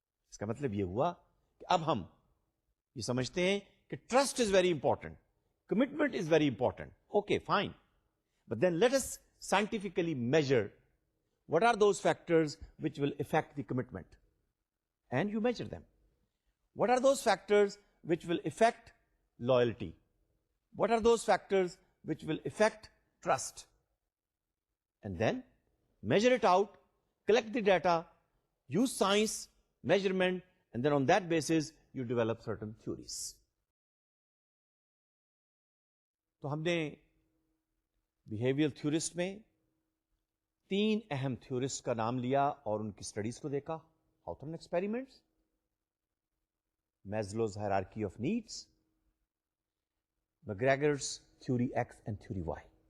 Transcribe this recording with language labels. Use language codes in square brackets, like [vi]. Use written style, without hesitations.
[ur] اس کا مطلب یہ ہوا کہ اب ہم یہ سمجھتے ہیں کہ [en] trust is very important, [ur] commitment is very important. [en] Okay, fine. But then let us scientifically measure what are those factors which will affect the commitment. And you measure them. What are those factors which will affect loyalty? What are those factors which will affect trust? And then measure it out, collect the data, use science, measurement, and then on that basis you develop certain theories. [ur] تو ہم نے behaviour theorist میں 3 اہم theorist کا نام لیا اور ان کی اسٹڈیز کو دیکھا. ہاؤتھرن experiments, Maslow's hierarchy of needs, مکگریگرز theory x and theory Y.